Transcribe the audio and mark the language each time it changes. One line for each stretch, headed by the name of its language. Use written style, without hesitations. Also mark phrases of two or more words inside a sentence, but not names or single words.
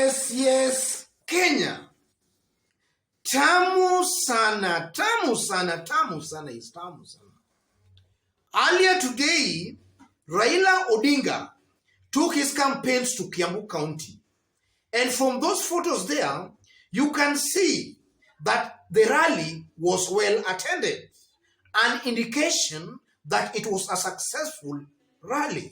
English: Yes, Kenya.
Swahili: Tamu sana, tamu sana, tamu sana is tamu sana.
English: Earlier today, Raila Odinga took his campaigns to Kiambu County. And from those photos there, you can see that the rally was well attended. An indication that it was a successful rally.